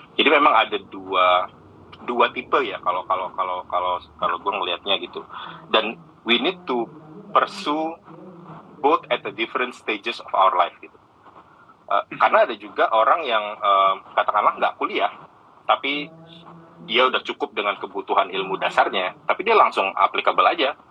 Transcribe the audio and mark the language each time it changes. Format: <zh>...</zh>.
<id>Jadi memang ada dua tipe ya kalau gue ngelihatnya gitu.</id> <en>Dan we need to pursue both at the different stages of our life gitu.</en> <id>Karena ada juga orang yang katakanlah nggak kuliah, tapi dia udah cukup dengan kebutuhan ilmu dasarnya, tapi dia langsung applicable aja.</id>